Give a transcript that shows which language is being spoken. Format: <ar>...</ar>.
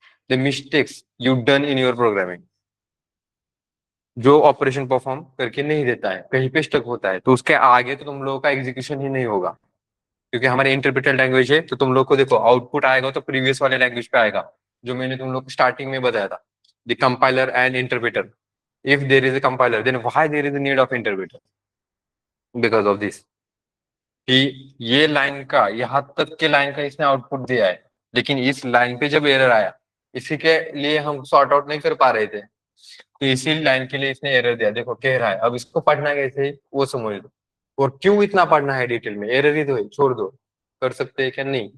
<en>the mistakes you done in your programming,</en> <hi>जो operation perform करके नहीं देता है, कहीं पे स्टक होता है, तो उसके आगे तो तुम लोगों का एग्जीक्यूशन ही नहीं होगा। क्योंकि हमारे इंटरप्रेटेड लैंग्वेज है, तो तुम लोग को देखो आउटपुट आएगा तो प्रीवियस वाले लैंग्वेज पे आएगा, जो मैंने तुम लोग को स्टार्टिंग में बताया था, the compiler and interpreter.</hi> <en>If there is a compiler then why there is a need of interpreter? Because of this,</en> <hi>कि ये लाइन का यहाँ तक के लाइन का इसने आउटपुट दिया है, लेकिन इस लाइन पे जब एरर आया, इसी के लिए हम सॉर्ट आउट नहीं कर पा रहे थे, तो इसी लाइन के लिए इसने एरर दिया। देखो कह रहा है, अब इसको पढ़ना कैसे है वो समझ लो, और क्यों इतना पढ़ना है डिटेल में, एरर ही तो है, छोड़ दो। कर सकते हैं क्या? नहीं।</hi>